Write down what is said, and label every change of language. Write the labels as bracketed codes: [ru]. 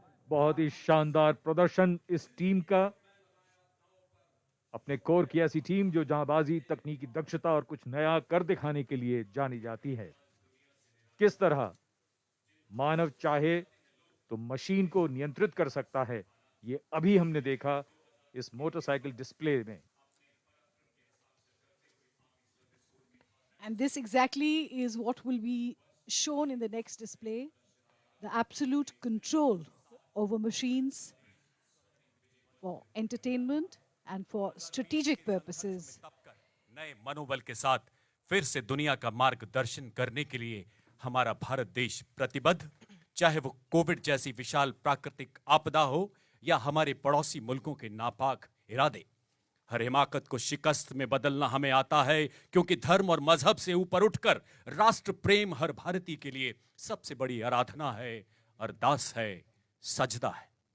[hi] बहुत ही शानदार प्रदर्शन इस टीम का। अपने कोर की ऐसी टीम जो जांबाजी, तकनीकी दक्षता और कुछ नया कर दिखाने के लिए जानी जाती है। किस तरह मानव चाहे तो मशीन को नियंत्रित कर सकता है, ये अभी हमने देखा इस मोटरसाइकिल डिस्प्ले में। [en] And this exactly is what will be shown in the next display, the absolute control over machines for entertainment and for strategic purposes. [hi] नए मनोबल के साथ फिर से दुनिया का मार्गदर्शन करने के लिए हमारा भारत देश प्रतिबद्ध, चाहे वो कोविड जैसी विशाल प्राकृतिक आपदा हो या हमारे पड़ोसी मुल्कों के नापाक इरादे। हर हिमाकत को शिकस्त में बदलना हमें आता है, क्योंकि धर्म और मजहब से ऊपर उठकर राष्ट्र प्रेम हर भारतीय के लिए सबसे बड़ी आराधना है, अरदास है, सजदा है।